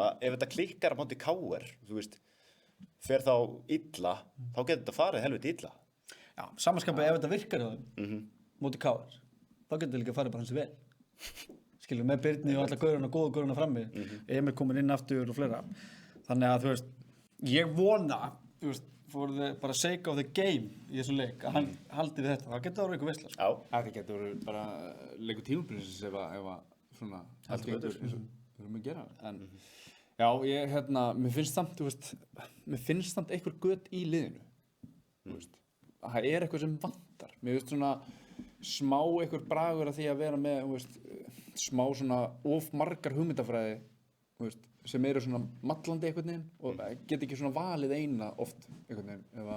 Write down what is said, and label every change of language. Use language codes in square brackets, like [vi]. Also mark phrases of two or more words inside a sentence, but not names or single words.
[is] Ef þetta klikkar á móti KR, þú veist, fer þá illa, þá getur þetta farið helviti illa. Já, samanskapið ef þetta virkar á þeim, móti KR, þá getur þetta líka farið bara hans vel. Skilur, með Birni og alla góðu gauruna frammi, Emil komin inn aftur og fleira. Þannig að, þú veist, ég vona, þú veist, [en] for the [is] bara [en] sake of the game [is] í þessum leik, að hann haldi við þetta. Það getur að vera eitthvað veisla. Já. Það getur verið bara leikur tímabilsins ef að svona allt getur eins og við erum að gera. En já, mér finnst samt, þú veist, mér finnst samt einhver gött í liðinu. Þú veist, það er eitthvað sem vantar. Mér finnst svona smá einhver bragur að því að vera með, þú veist, smá svona of margar hugmyndafræði, þú veist, sem eru svona mallandi einhvern veginn og get ekki svona valið eina oft einhvern veginn